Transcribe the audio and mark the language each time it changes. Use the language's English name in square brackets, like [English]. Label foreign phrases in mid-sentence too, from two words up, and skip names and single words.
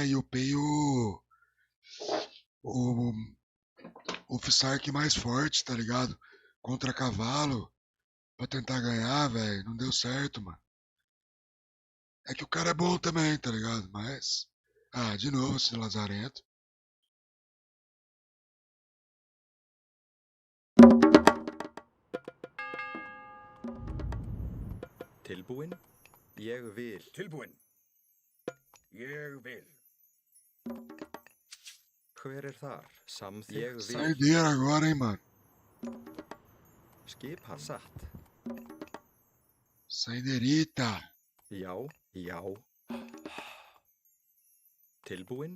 [Portuguese] E upei o Psyche mais forte, tá ligado? Contra cavalo. Pra tentar ganhar, velho. Não deu certo, mano. É que o cara é bom também, tá ligado? Mas Ah, de novo esse lazarento. [Icelandic] Tilbúin? Ég vil. Tilbúin. Ég vil. Hver þar? Samþykkt. Ég vil. [Portuguese] Saideira agora, hein, mano. [Icelandic] Skipan. Satt. [Portuguese] Saideirita. [Icelandic] Já, já. Tilbúin?